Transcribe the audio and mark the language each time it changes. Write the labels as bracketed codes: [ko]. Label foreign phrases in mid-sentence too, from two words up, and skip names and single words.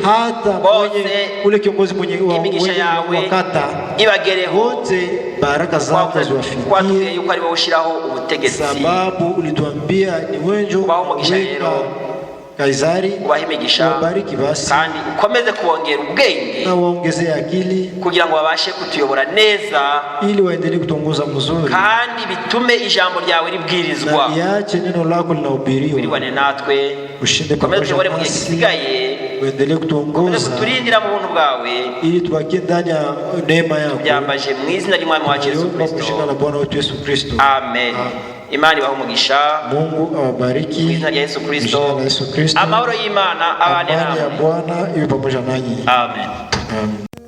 [rw] Imigisha yawe ibagereho, twatubwiye yuko ari wowe ushyiraho ubutegetsi. Ubaho umugisha rero Kaisari, ubahe imigisha [sw] wabariki basi, [rw] kandi ukomeze kubongera ubwenge [sw] na waongezee akili [rw] kugira ngo babashe kutuyobora neza, [sw] ili waendelee kutongoza mzuri, [rw] kandi bitume ijambo ryawe ribwirizwa, [sw] na iache neno lako linahubiriwa. [rw] Wirwane natwe, [sw] ushinde [rw] pamoja mu gihe gisigaye, [sw] uendelee kutuongoza, [rw] kuturindira mu buntu bwawe, [sw] ili tubakie ndani ya neema yako. [rw] Byambaje mu izina ry'Umwami wacu Yesu Kristo. [sw] Na Bwana wetu Yesu Kristo. [rw] Amen. Imani ibahe umugisha. [sw] Mungu awabariki. [rw] Mu izina rya Yesu Kristo. Amahoro y'Imana abane namwe. [sw] Amani ya Bwana iwe pamoja nanyi. Amen. Amen.